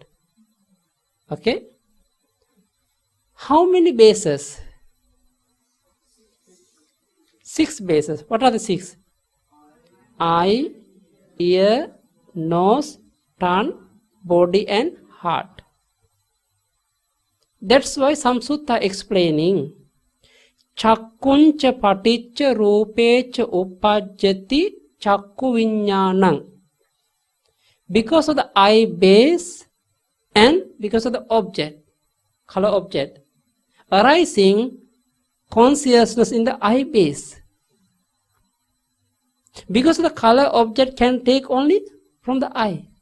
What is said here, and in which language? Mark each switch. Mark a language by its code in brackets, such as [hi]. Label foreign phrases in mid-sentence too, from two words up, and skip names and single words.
[en] Okay? How many bases? 6 bases. What are the 6? Eye, ear, nose, tongue, body and heart. That's why some sutta explaining [pi] Chakkuncha paticca rupecha uppajjati chakku viññānaṃ. [en] Because of the eye base and because of the object, color object, arising consciousness in the eye base. Because of the color object can take only from the eye.